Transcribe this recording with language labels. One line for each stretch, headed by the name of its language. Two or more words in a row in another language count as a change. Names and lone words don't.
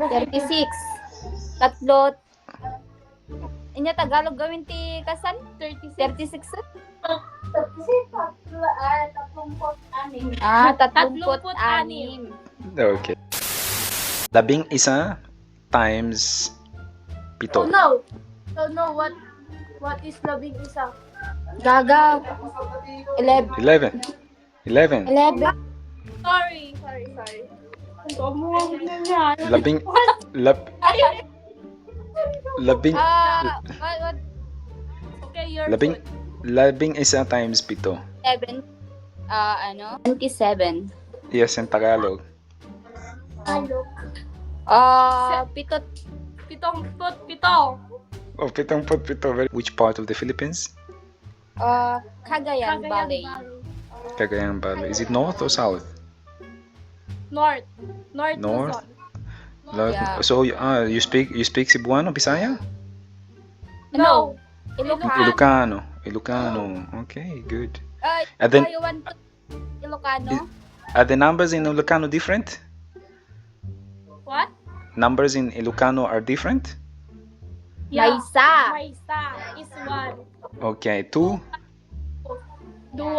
English: 36. Tatlo. Inya Tagalog gawin ti kasan? 36. 36. 36.
Filipino: Tatlongput anim. Okay. Labing isa times pito.
English: Oh no. Don't know what is
Filipino: labing isa.
English: Gaga. 11. 11. Sorry.
Filipino: Labing
English: What? Okay, you're
Filipino: labing
English: good.
Filipino: labing isa times pito.
English: 7. 27. Yes, in Tagalog.
Filipino: Pito. Pitong. Oh, pitong put pito.
English: Which part of the Philippines? Cagayan Valley. Cagayan Valley. Is it north or south? North. North? Luzon. Yeah. So you speak Cebuano, Bisaya? No. Ilocano. Ilocano. Okay, good. And And then you want to Ilocano? are the numbers in Ilocano different? What? Numbers in Ilocano are different?
Iloko: Maysa.
English: Maysa is 1. Okay, 2.
Iloko: Dua.